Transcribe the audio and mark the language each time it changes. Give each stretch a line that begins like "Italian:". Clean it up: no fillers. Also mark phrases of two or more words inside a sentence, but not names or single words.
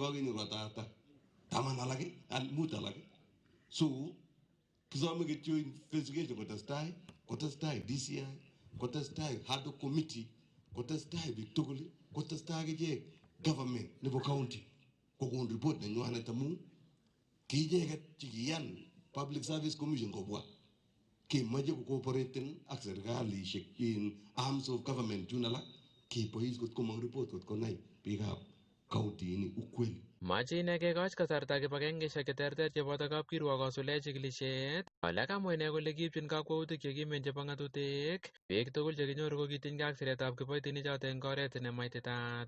Kalenjin: kakenyor ko taman alak mut alak so kisome kityo investigation kotestai DCI kotestai
English: ad hoc committee
Kalenjin: kotestai biik tugul kotestai akichek government nebo county kokon report nenywanet amu kiicheket chekiyan Public Service Commission kobwa kemoche kokooporaten ak serikalishek in
English: arms of government
Kalenjin: chun alak kebois kot komong report kot konai biikab county ini ukweli. Mache ine kekoch kasarta kibagengeisiek cheterter cheboto kapkirwok kosule chikilisiet ole kamwa ine kole kiipchin kakwautik chekimen chebo ng'atutik biik tugul chekinyoru ko kitinyge ak siretab kiboitinik choto eng oret nemaititaat.